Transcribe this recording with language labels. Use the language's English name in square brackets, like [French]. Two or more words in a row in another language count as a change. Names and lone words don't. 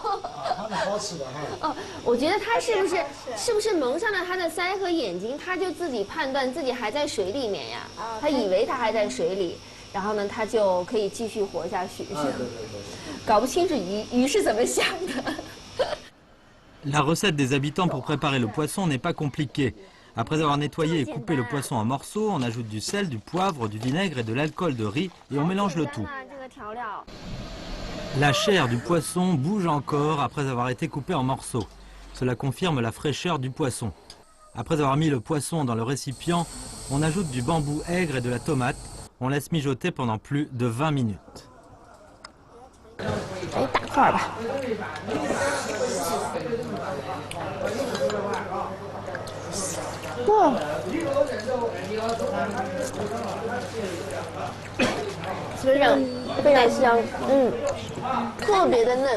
[Chinese] 它是好吃的哈。哦，我觉得它是不是蒙上了它的腮和眼睛，它就自己判断自己还在水里面呀？它以为它还在水里，然后呢，它就可以继续活下去。对。搞不清楚鱼是怎么想的。 [French] La recette des habitants pour préparer le poisson n'est pas compliquée. Après avoir nettoyé et coupé le poisson en morceaux, on ajoute du sel, du poivre, du vinaigre et de l'alcool de riz et on mélange le tout. La chair du poisson bouge encore après avoir été coupée en morceaux. Cela confirme la fraîcheur du poisson. Après avoir mis le poisson dans le récipient, on ajoute du bambou aigre et de la tomate. On laisse mijoter pendant plus de 20 minutes. [Chinese] 来一大块吧。哇！非常香，特别的嫩。